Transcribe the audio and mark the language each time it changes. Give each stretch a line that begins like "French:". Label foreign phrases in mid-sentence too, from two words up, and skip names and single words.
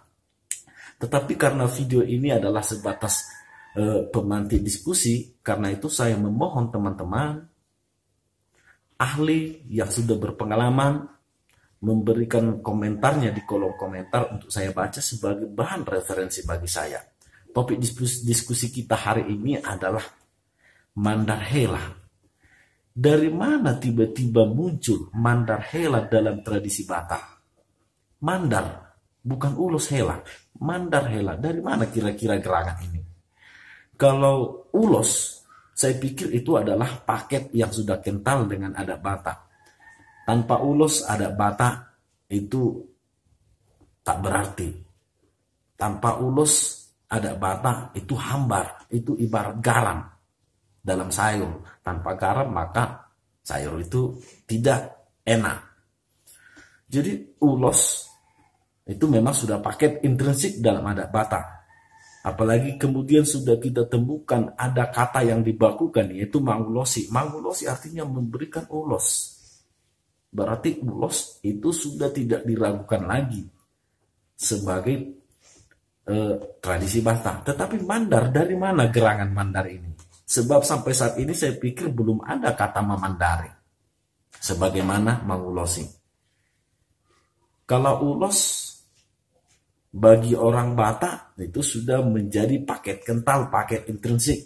Indonesian: Tetapi karena video ini adalah sebatas pemantik diskusi, karena itu saya memohon teman-teman ahli yang sudah berpengalaman memberikan komentarnya di kolom komentar untuk saya baca sebagai bahan referensi bagi saya. Topik diskusi kita hari ini adalah mandar hela. Dari mana tiba-tiba muncul mandar hela dalam tradisi Batak? Mandar, bukan ulos hela. Mandar hela, dari mana kira-kira gerangan ini? Kalau ulos, saya pikir itu adalah paket yang sudah kental dengan adat Batak. Tanpa ulos adat Batak itu tak berarti. Tanpa ulos adat Batak itu hambar, itu ibarat garam dalam sayur. Tanpa garam maka sayur itu tidak enak. Jadi ulos itu memang sudah paket intrinsik dalam adat Batak. Apalagi kemudian sudah kita temukan ada kata yang dibakukan, yaitu mangulosi. Mangulosi artinya memberikan ulos. Berarti ulos itu sudah tidak diragukan lagi sebagai tradisi Batak. Tetapi mandar, dari mana gerangan mandar ini? Sebab sampai saat ini saya pikir belum ada kata memandari sebagaimana mangulosi. Kalau ulos bagi orang Batak itu sudah menjadi paket kental, paket intrinsik.